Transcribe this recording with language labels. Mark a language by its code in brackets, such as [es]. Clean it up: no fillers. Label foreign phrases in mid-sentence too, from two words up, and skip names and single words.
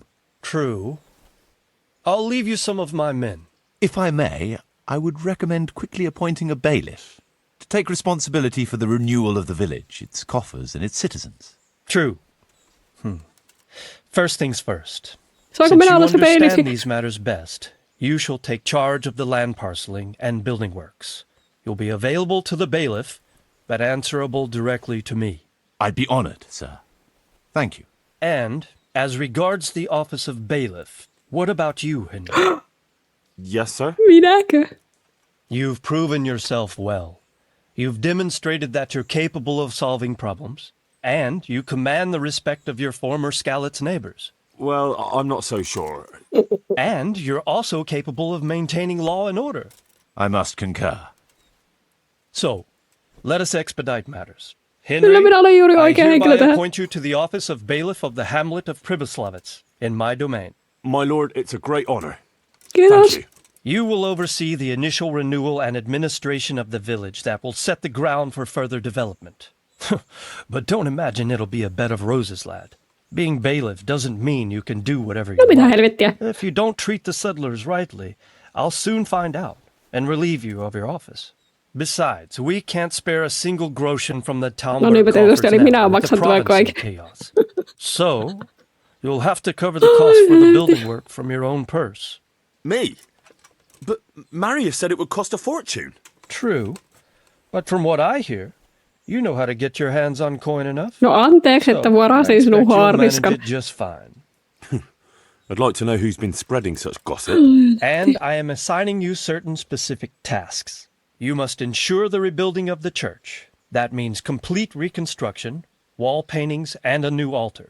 [en] True. I'll leave you some of my men. If I may, I would recommend quickly appointing a bailiff to take responsibility for the renewal of the village, its coffers and its citizens. True. First things first. [fi] Saanko [en] Since [fi] minä [en] you [fi] olla se [en] understand [fi] bailifi? [en] these matters best, you shall take charge of the land parceling and building works. You'll be available to the bailiff, but answerable directly to me. I'd be honored, sir. Thank you. And, as regards the office of bailiff, what about you, Henry? Yes, sir? [fi] Minäkö? [en] You've proven yourself well. You've demonstrated that you're capable of solving problems, and you command the respect of your former Skalitz neighbors. Well, I'm not so sure. And you're also capable of maintaining law and order. I must concur. So, let us expedite matters. [fi] Kyllä Henry, minä olen juuri [en] I [fi] oikea henkilö [en] hereby [fi] tähän. [en] appoint you to the office of bailiff of the hamlet of Pribyslavitzin in my domain. My lord, it's a great honour. [fi] Kiitos. [en] Thank you. You will oversee the initial renewal and administration of the village that will set the ground for further development. But don't imagine it'll be a bed of roses, lad. Being bailiff doesn't mean you can do whatever [fi] No [en] you [fi] mitä [en] want. [fi] helvettiä. [en] If you don't treat the settlers rightly, I'll soon find out and relieve you of your office. Besides, we can't spare a single groschen from the town [fi] No niinpä tietysti, eli minä maksan tämän kaiken. [en] chaos. So, you'll have to cover the cost for the building work from your own purse. Me? But Marius said it would cost a fortune. True, but from what I hear, you know how to get your hands on coin enough. [fi] No anteeksi, että [en] So, [fi] varasin [en] I [fi] sinun [en] expect you'll manage [fi] haarniskan. [en] it just fine. I'd like to know who's been spreading such gossip. And I am assigning you certain specific tasks. You must ensure the rebuilding of the church. That means complete reconstruction, wall paintings, and a new altar.